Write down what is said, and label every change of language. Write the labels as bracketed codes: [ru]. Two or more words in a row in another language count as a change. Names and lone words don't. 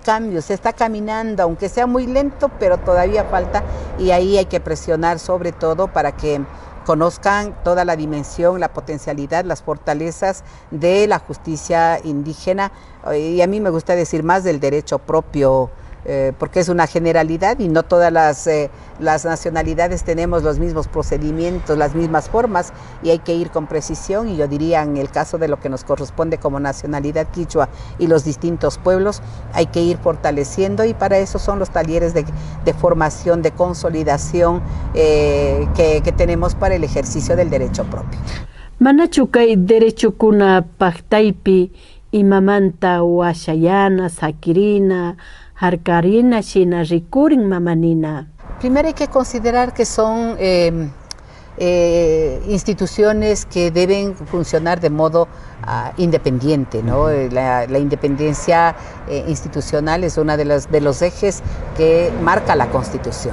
[es] cambios, se está caminando, aunque sea muy lento, pero todavía falta, y ahí hay que presionar sobre todo para que conozcan toda la dimensión, la potencialidad, las fortalezas de la justicia indígena, y a mí me gusta decir más del derecho propio, porque es una generalidad y no todas las nacionalidades tenemos los mismos procedimientos, las mismas formas, y hay que ir con precisión. Y yo diría, en el caso de lo que nos corresponde como nacionalidad quichua y los distintos pueblos, hay que ir fortaleciendo, y para eso son los talleres de formación, de consolidación que tenemos para el ejercicio del derecho propio. [qu] Manachukay derecho kuna paktaipi imamanta huashayana, sakirina, harkarina, shina rikurin mamanina. [es] Primero hay que considerar que son instituciones que deben funcionar de modo independiente, ¿no? La independencia institucional es uno de los ejes que marca la Constitución.